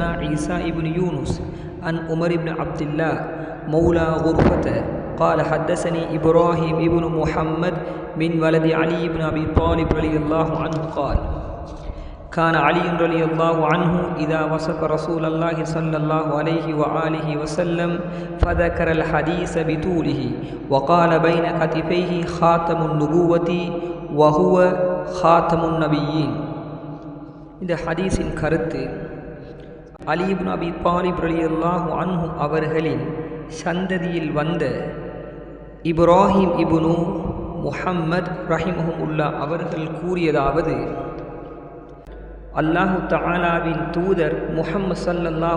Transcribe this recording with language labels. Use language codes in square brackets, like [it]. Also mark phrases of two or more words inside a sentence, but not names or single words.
[ar] عيسى بن يونس عن عمر بن عبد الله مولى غرفة قال حدثني إبراهيم بن محمد من ولد علي بن أبي طالب رضي الله عنه قال كان علي رضي الله عنه إذا وصف رسول الله صلى الله عليه وآله وسلم فذكر الحديث بطوله وقال بين كتفيه خاتم النبوة وهو خاتم النبيين. [ta] இந்த ஹதீஸின் கருத்து, அலி இப்னு அபி தாலிப் [ar] رضي الله عنه [ta] அவர்களின் சந்ததியில் வந்த இப்ராஹிம் இப்னு முஹம்மத் ரஹிமஹுமுல்லா அவர்கள் கூறியதாவது, [ar] الله تعالى [ta] தூதர் முஹம்மது ஸல்லல்லாஹு